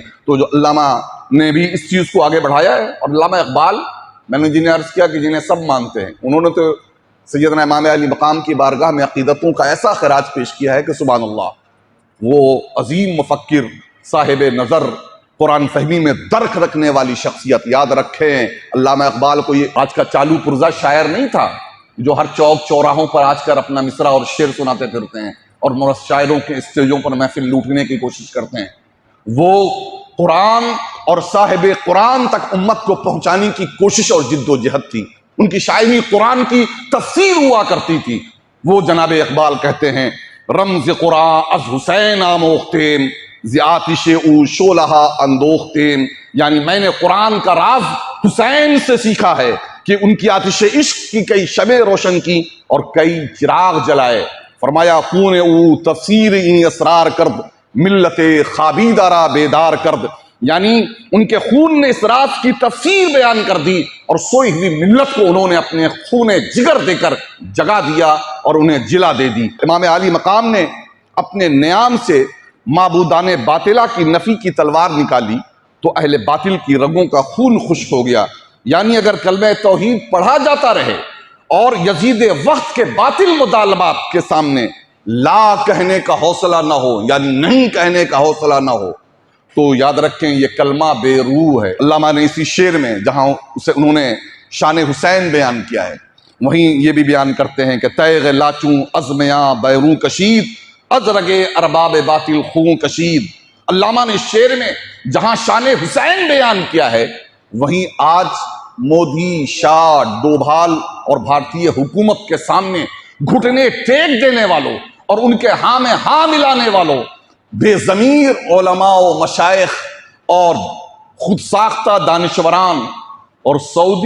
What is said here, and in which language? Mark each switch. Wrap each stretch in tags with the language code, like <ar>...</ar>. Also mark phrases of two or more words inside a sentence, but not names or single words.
<ur>تو جو علامہ نے بھی اس چیز کو آگے بڑھایا ہے، اور علامہ اقبال میں نے جنہیں عرض کیا کہ جنہیں سب مانتے ہیں، انہوں نے تو سیدنا امام علی مقام کی بارگاہ میں عقیدتوں کا ایسا خراج پیش کیا ہے کہ</ur> <ar>سبحان اللہ،</ar> <ur>وہ عظیم مفکر، صاحب نظر، قرآن فہمی میں درک رکھنے والی شخصیت، یاد رکھیں علامہ اقبال کو یہ آج کا چالو پرزہ شاعر نہیں تھا جو ہر چوک چوراہوں پر آج کر اپنا مصرع اور شعر سناتے پھرتے ہیں اور شاعروں کے اسٹیجوں پر محفل لوٹنے کی کوشش کرتے ہیں۔ وہ قرآن اور صاحب قرآن تک امت کو پہنچانے کی کوشش اور جد و جہد تھی۔ ان کی شاعری قرآن کی تفسیر ہوا کرتی تھی۔ وہ جناب اقبال کہتے ہیں</ur> <fa>رمز قرآن از حسین آموختیم ز آتش او شولہا اندوختیم،</fa> <ur>یعنی میں نے قرآن کا راز حسین سے سیکھا ہے کہ ان کی آتش عشق کی کئی شمع روشن کی اور کئی چراغ جلائے۔ فرمایا</ur> <fa>خون او تفسیر این اسرار کرد ملت خابیدہ را بیدار کرد،</fa> <ur>یعنی ان کے خون نے اس راز کی تفسیر بیان کر دی اور سوئی ہوئی ملت کو انہوں نے اپنے خون جگر دے کر جگا دیا اور انہیں جلا دے دی۔ امام علی مقام نے اپنے نیام سے معبودان باطلہ کی نفی کی تلوار نکالی تو اہل باطل کی رگوں کا خون خشک ہو گیا۔ یعنی اگر کلمہ توحید پڑھا جاتا رہے اور یزید وقت کے باطل مطالبات کے سامنے لا کہنے کا حوصلہ نہ ہو، یعنی نہیں کہنے کا حوصلہ نہ ہو، تو یاد رکھیں یہ کلمہ بے روح ہے۔ علامہ نے اسی شعر میں جہاں اسے انہوں نے شان حسین بیان کیا ہے، وہیں یہ بھی بیان کرتے ہیں کہ</ur> <fa>تیغ لاچوں ازمیاں بیروں کشید ازرگے ارباب باطل خون کشید۔</fa> <ur>علامہ نے شعر میں جہاں شان حسین بیان کیا ہے، وہیں آج مودی، شاہ، ڈوبھال اور بھارتی حکومت کے سامنے گھٹنے ٹیک دینے والوں اور ان کے ہاں میں ہاں ملانے والوں بے ضمیر علماء و مشائخ اور خود ساختہ دانشوران اور سعودی</ur>